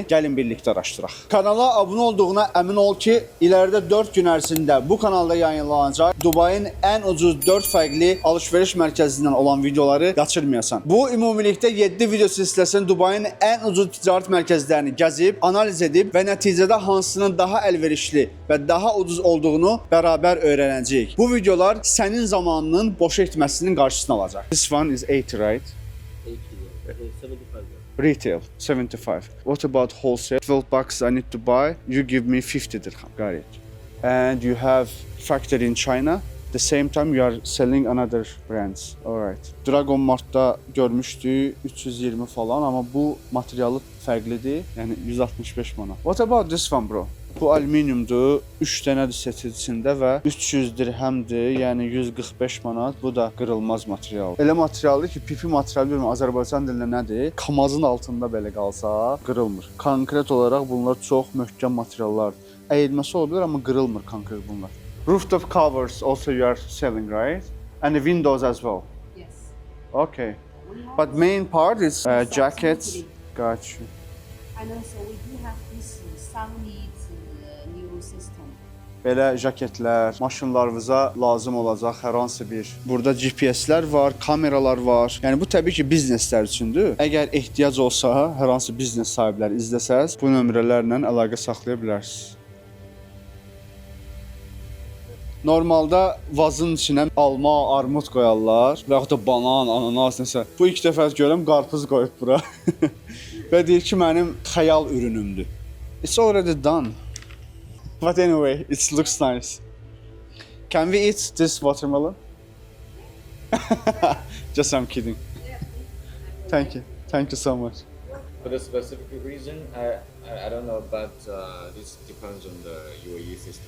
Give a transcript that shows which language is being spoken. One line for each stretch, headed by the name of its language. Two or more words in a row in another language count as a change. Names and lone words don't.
Azerbaijani: Gəlin birlikdə araşdıraq. Kanala abunə olduğuna əmin ol ki, iləride 4 gün ərzində bu kanalda yayınlanacaq Dubayın ən ucuz 4 fərqli alış-veriş mərkəzindən olan videoları qaçırmayasan. Bu ümumilikdə 7 video silsiləsinin Dubayın ən ucuz ticarət mərkəzlərini gəzib, analiz edib və nəticədə hansının daha əlverişli və daha ucuz olduğunu bərabər öyrənəcəyik. Bu videolar sənin zamanının boşa etməsinin qarşısını alacaq.
English: This one is 80, right? 75. Retail, 75. What about wholesale? 12 bucks I need to buy. You give me 50 dirham. Got it. And you have factory in China. The same time you are selling another brands. Alright.
Azerbaijani: Dragon Mart'ta görmüşdük 320 falan, amma bu materialı fərqlidir. Yəni 165 manat.
English: What about this one, bro?
Azerbaijani: Bu alüminiumdur, 3 dənədir seçicisində və 300 dirhəmdir, yəni 145 manat. Bu da qırılmaz material. Elə materialdır ki, pipi materialı bilmirəm Azərbaycan dilində nədir? Kamazın altında belə qalsa qırılmır. Konkret olaraq bunlar çox möhkəm materiallardır. Əyilməsi ola bilər, amma qırılmır konkret bunlar.
English: Rooftop covers also you are selling, right? And the windows as well? Yes. Okay. We have But main part is Yes, jackets. absolutely. Got you. And also we do have this Sunlit new system.
Azerbaijani: Belə jaketlər maşınlarınıza lazım olacaq hər hansı bir. Burada GPS-lər var, kameralar var. Yəni bu təbii ki, bizneslər üçündür. Əgər ehtiyac olsa, hər hansı biznes sahibləri izləsəz, bu nömrələrlə əlaqə saxlaya bilərsiniz. Normalda vazın içinə alma, armud qoyarlar və yaxud da banan, ananas nəsə. Bu ilk dəfə görürəm qarpız qoyub bura. Və deyir ki, mənim xəyal ürünümdür.
English: It's already done. But anyway, it looks nice. Can we eat this watermelon? Just I'm kidding. Thank you. Thank you so much. For the specific reason, I don't know, but this depends on the UAE system.